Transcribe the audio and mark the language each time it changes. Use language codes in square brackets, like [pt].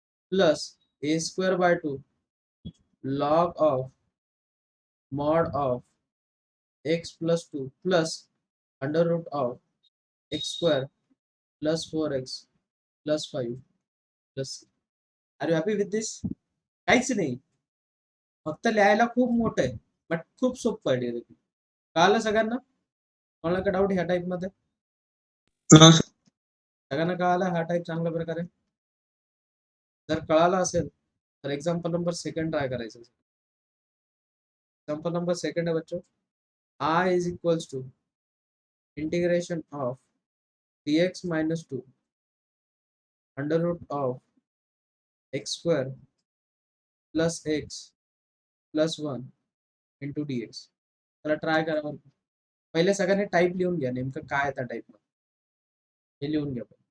[en] Plus a square by 2 log of mod of x plus 2 plus under root of x square plus 4x plus 5 plus. Are you happy with this? [mr] काहीच नाही, फक्त लिहायला खूप मोठं आहे but खूप सोपं आहे डिरेक्टली. कळालं सगळ्यांना? कोणाला का डाऊट ह्या टाईप मध्ये? [en] No, sir. [mr] सगळ्यांना कळाला हा टाईप चांगल्या प्रकारे? जर कळाला असेल तर एक्झाम्पल नंबर सेकंड ट्राय करायचं. [hi] एक्झाम्पल नंबर सेकंड है बच्चों. [en] I is equals to integration of dx minus 2 under root of x square plus x plus 1 into dx. [mr] चला ट्राय करा बरं. पहिले सगळ्यांनी टाईप लिहून घ्या, नेमकं काय त्या टाईप मध्ये हे लिहून घ्या.